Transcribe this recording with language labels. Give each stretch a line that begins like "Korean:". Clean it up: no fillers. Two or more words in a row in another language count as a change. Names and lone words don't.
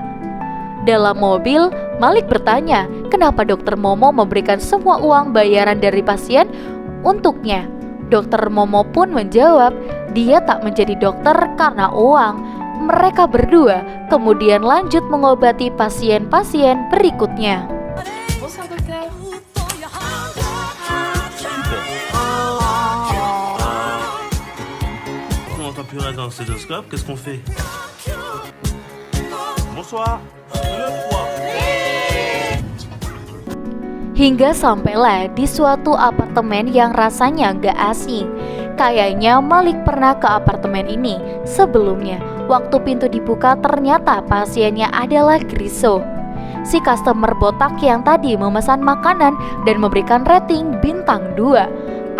Indonesian: Dalam mobil, Malik bertanya kenapa Dokter Momo memberikan semua uang bayaran dari pasien untuknya. Dokter Momo pun menjawab, dia tak menjadi dokter karena uang. Mereka berdua kemudian lanjut mengobati pasien-pasien berikutnya.
French: Bonsoir docteur. On n'entend plus rien dans le stéthoscope, qu'est-ce qu'on fait? Bonsoir. 2, 3.
Indonesian: Hingga sampailah di suatu apartemen yang rasanya gak asing. Kayaknya Malik pernah ke apartemen ini sebelumnya. Waktu pintu dibuka ternyata pasiennya adalah Griso, si customer botak yang tadi memesan makanan dan memberikan rating bintang 2.